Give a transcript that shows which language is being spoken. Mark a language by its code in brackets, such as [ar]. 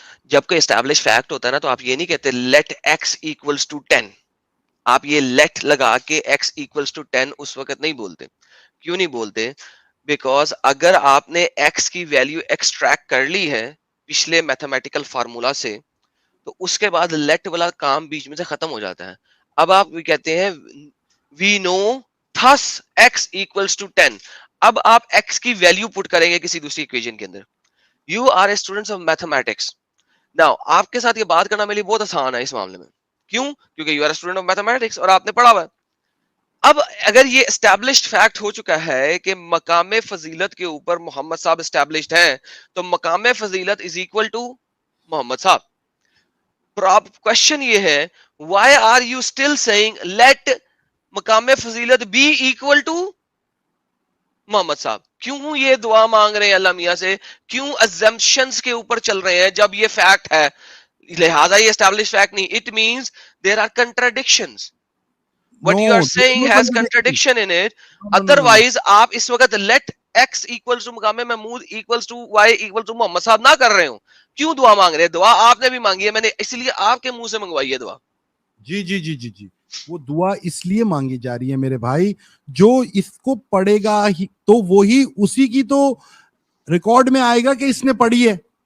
[ur] جب کوئی establish fact ہوتا ہے نا تو آپ یہ نہیں کہتے [en] Let x equals to 10. [ur] آپ یہ لیٹ لگا کے ایکس ایکولس ٹو 10 اس وقت نہیں بولتے. کیوں نہیں بولتے؟ بیکاز اگر آپ نے ایکس کی ویلیو ایکسٹریکٹ کر لی ہے پچھلے میتھمیٹیکل فارمولا سے, تو اس کے بعد لیٹ والا کام بیچ میں سے ختم ہو جاتا ہے. اب آپ کہتے ہیں [en] we know thus x equals to 10. [ur] اب آپ x کی ویلیو پٹ کریں گے کسی دوسری ایکویشن کے اندر. [en] You are a student of mathematics. Now [ur] آپ کے ساتھ یہ بات کرنا میرے لیے بہت آسان ہے اس معاملے میں. کیوں؟ کیونکہ [en] you are a student of mathematics [ur] اور آپ نے پڑھا ہوا ہے. اب اگر یہ اسٹیبلشڈ فیکٹ ہو چکا ہے کہ مقام فضیلت کے اوپر محمد صاحب اسٹیبلشڈ ہیں, تو مقام فضیلت [en] is equal to [ur] محمد صاحب. کوشچن یہ ہے, [en] why are you still saying let مقام فضیلت be equal to [ur] محمد صاحب؟ کیوں یہ دعا مانگ رہے ہیں اللہ میاں سے؟ کیوں assumptions کے اوپر چل رہے ہیں جب یہ فیکٹ ہے؟ لہذا یہ اسٹیبلش فیکٹ نہیں. [en] It means there are contradictions. What you are saying has contradiction in it. Otherwise [ur] آپ اس وقت [en] let x equals to [ur] مقام Mahmood [en] equals to y equal to [ur] محمد صاحب نہ کر رہے ہوں. کیوں دعا مانگ رہے ہیں؟ دعا آپ نے بھی مانگی ہے, میں نے اس لیے آپ کے منہ سے منگوائی ہے دعا. جی جی جی جی جی, وہ دعا اس لیے مانگی جا رہی ہے میرے بھائی, جو اس کو پڑھے گا تو وہی اسی کی تو ریکارڈ میں آئے گا کہ اس نے پڑھی ہے.